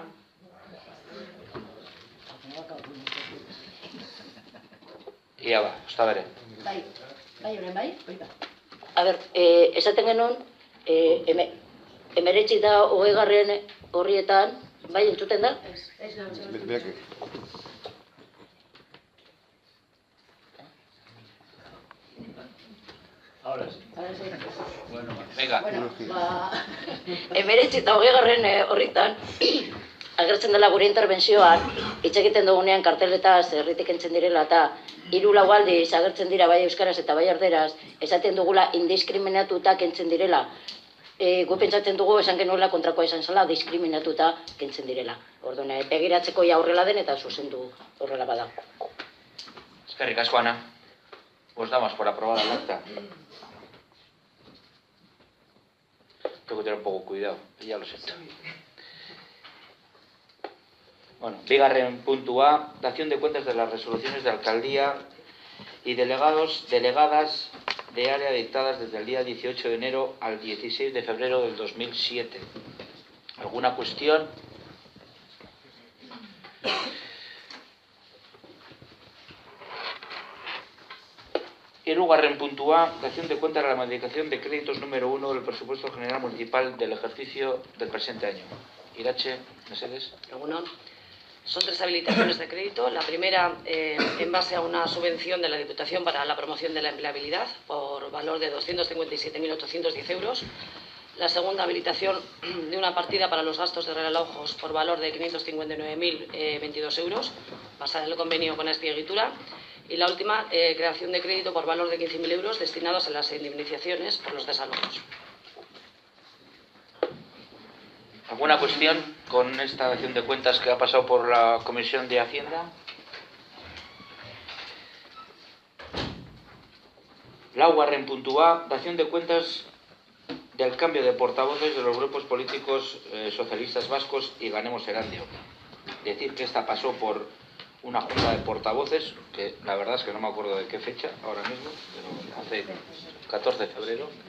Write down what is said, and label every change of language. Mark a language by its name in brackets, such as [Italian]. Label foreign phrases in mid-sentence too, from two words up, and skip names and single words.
[Basque] Ia ba, ozta bere. Bai, a ber, esaten genuen, 19 eta 20 horrietan, bai, entzuten da? Beak. [Spanish] Ahora sí. Venga. [Basque] Bueno, 19 eta 20 horretan, agertzen dela gure interbentzioan, hitz egiten dugunean karteletaz herritik entzen direla eta 3-4 aldiz agertzen dira bai euskaraz eta bai erderaz, esaten dugula indiskriminatuta kentzen direla. Gu pentsatzen dugu esan genuela kontrakoa izan zela, diskriminatuta kentzen direla. Orduan, begiratzeko ja horrela den eta zuzendu horrela bada. Eskerrik asko, Ana. [Spanish] Pues damos por aprobada el acta. Tengo que tener un poco cuidado, ya lo siento. [Basque] Bueno, bigarren puntua, [Spanish] dación de cuentas de las resoluciones de alcaldía y delegadas de área dictadas desde el día 18 de enero al 16 de febrero del 2007. ¿Alguna cuestión? [Basque] Hirugarren puntua, [Spanish] dación de cuentas de la modificación de créditos número 1 del presupuesto general municipal del ejercicio del presente año. Irache, Mercedes. [Basque] Egunon. [Spanish] Son 3 habilitaciones de crédito. La primera, en base a una subvención de la Diputación para la promoción de la empleabilidad por valor de 257.810 euros. La segunda, habilitación de una partida para los gastos de relojos por valor de 559.022 euros, basada en el convenio con Espieguitura. Y la última, creación de crédito por valor de 15.000 euros destinados a las indemnizaciones por los desalojos. ¿Alguna cuestión con esta dación de cuentas que ha pasado por la Comisión de Hacienda? [Basque] Laugarren puntua, [Spanish] dación de cuentas del cambio de portavoces de los grupos políticos socialistas vascos y Ganemos Erandio. Decir que esta pasó por una junta de portavoces, que la verdad es que no me acuerdo de qué fecha ahora mismo, pero hace 14 de febrero.